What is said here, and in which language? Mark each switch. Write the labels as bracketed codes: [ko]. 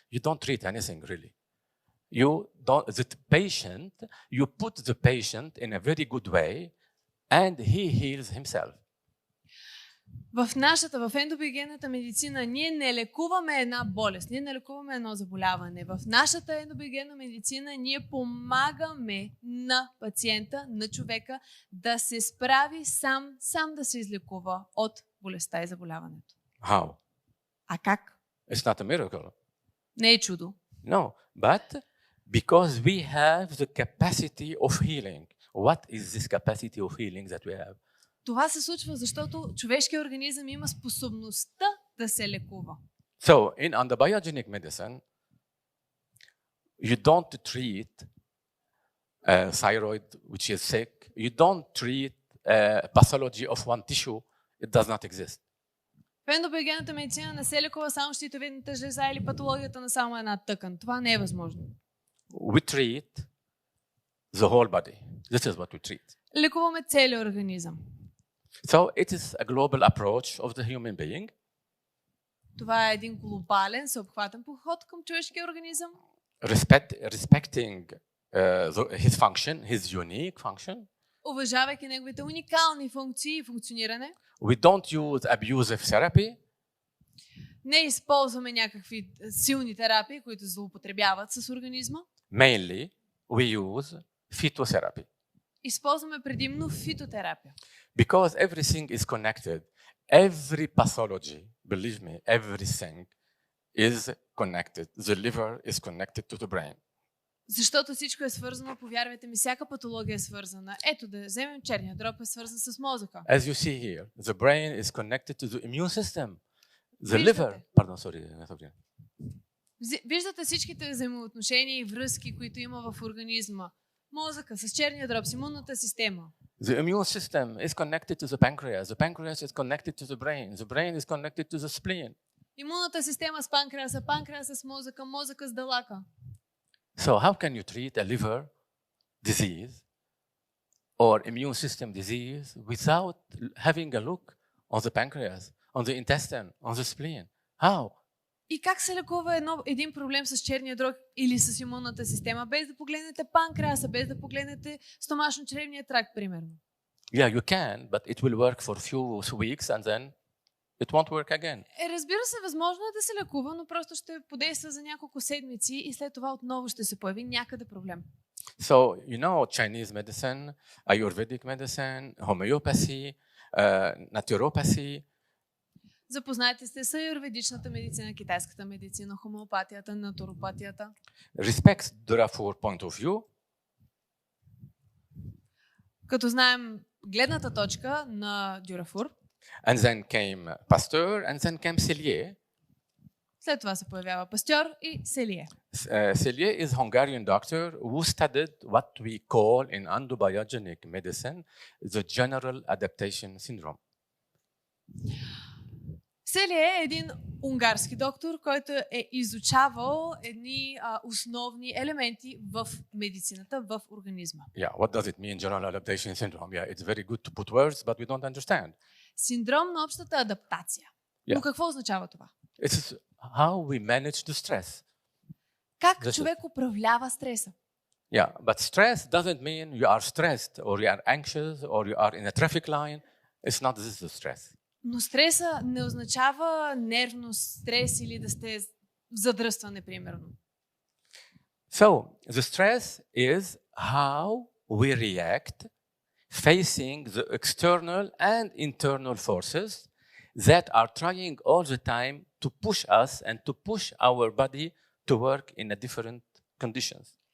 [en] You don't treat anything really. You don't. The patient, you put the patient in a very good way, and he heals himself. [bg] В ендобиогенната медицина ние не лекуваме една болест, ние не лекуваме едно заболяване. В нашата ендобиогенна медицина ние помагаме на пациента, на човека да се справи сам да се излекува от болестта и заболяването. [en] How? [bg] А как? [en] It's not a miracle. [bg] Не е чудо. [en] No, but because we have the capacity of healing. What is this capacity of healing that we have? [bg] Това се случва, защото човешкият организъм има способността да се лекува. [en] So, in endobiogenic medicine, you don't treat thyroid which is sick. You don't treat pathology of one tissue. It does not exist. [bg] В ендобиогенната медицина не се лекува само щитовидната жлеза или патологията на само една тъкан. Това не е възможно. [en] We treat the whole body. This is what we treat. [bg] Лекуваме целия организъм. [en] So it is a global approach of the human being. [bg] Това е един глобален, всеобхватен подход към човешкия организъм. [en] Respecting his function, his unique function. [bg] Уважавайки неговите уникални функции и функциониране. [en] We don't use abusive therapy. [bg] Не използваме някакви силни терапии, които злоупотребяват с организма. [en] Mainly, we use phytotherapy. [bg] Използваме предимно фитотерапия. [en] Because everything is connected. Every pathology, believe me, everything is connected. The liver is connected to the brain. [bg] Защото всичко е свързано, повярвайте ми, всяка патология е свързана. Ето да вземем черния дроб, е свързан с мозъка. [en] As you see here, the brain is connected to the immune system. The liver, pardon, sorry. [bg] Виждате всичките взаимоотношения и връзки, които има в организма. Мозъка с черния дроб, с имунната система. [en] The immune system is connected to the pancreas. The pancreas is connected to the brain. The brain is connected to the spleen. [bg] Имунната система с панкреаса, панкреаса с мозъка, мозъка с далака. [en] So how can you treat a liver disease or immune system disease without having a look on the pancreas, on the intestine, on the spleen? How? [bg] И как се лекува един проблем с черния дроб или с имунната система, без да погледнете панкреаса, без да погледнете стомашно-чревния тракт, примерно? [en] Yeah, you can, but it will work for a few weeks and then it won't work again. [bg] Разбира се, възможно е да се лекува, но просто ще подейства за няколко седмици и след това отново ще се появи някъде проблем. [en] So, you know, Chinese medicine, Ayurvedic medicine, homeopathy, naturopathy. [bg] Запознайте сте с аюрведичната медицина, китайската медицина, хомеопатията, натуропатията. [en] Respect Durafour point of view. [bg] Като знаем гледната точка на Дюрафур. [en] And then came Pasteur, and then came Cellier. [bg] След това се появява Пастьор и Селие. [en] Cellier is Hungarian doctor who studied what we call in endobiogenic medicine the general adaptation syndrome. [bg] Селие е един унгарски доктор, който е изучавал едни основни елементи в медицината, в организма. [en] Yeah, what does it mean, general adaptation syndrome? Yeah, it's very good to put words, but we don't understand. [bg] Синдром на общата адаптация. Но какво означава това? [en] It's how we manage the stress. [bg] Как човек управлява стреса? [en] Yeah, but stress doesn't mean you are stressed or you are anxious or you are in a traffic line. It's not this the stress. [bg] Но стреса не означава нервност, стрес или да сте задръстване, примерно. [en] So, the stress is how we react facing the external and internal forces that are trying all the time to push us and to push our body to work in a different conditions.